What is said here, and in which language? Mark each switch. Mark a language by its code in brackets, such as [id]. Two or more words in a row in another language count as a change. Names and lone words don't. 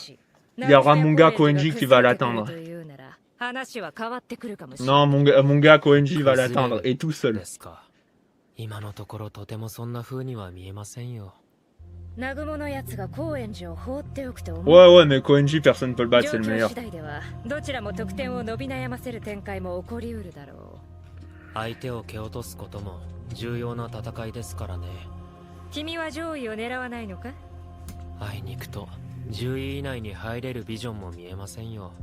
[fr] Il y aura mon gars Koenji qui va l'atteindre. Non, mon gars Koenji va l'atteindre et tout seul. Ouais, mais Koenji, personne ne peut le battre, c'est le meilleur. [ja] 相手を蹴落とすことも重要な戦いですからね。君は上位を狙わないのか？あいにくと10位以内に入れるビジョンも見えませんよ。